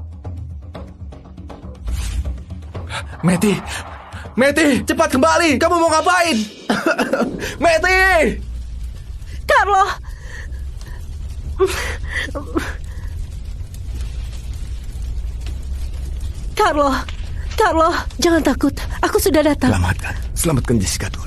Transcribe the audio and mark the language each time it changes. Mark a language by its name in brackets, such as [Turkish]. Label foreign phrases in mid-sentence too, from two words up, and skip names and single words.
[Indonesian] Meti, cepat kembali. Kamu mau ngapain? Meti! Carlo! Carlo, Carlo, jangan takut. Aku sudah datang. Selamatkan Jessica dulu.